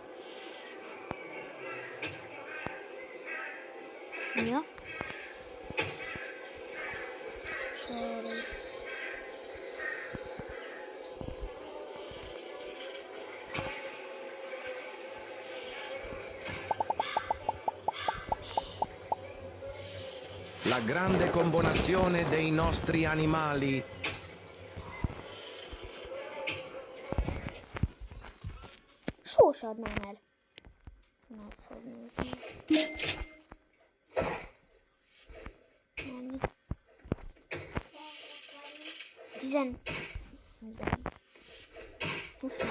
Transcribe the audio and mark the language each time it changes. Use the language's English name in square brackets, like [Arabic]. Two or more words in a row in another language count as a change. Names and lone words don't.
[Hungarian] Ja. Sorry. [Italian] La grande combinazione dei nostri animali. [Hungarian] Sose adnám el. Na, hogy nézzem. Mennyi? 10.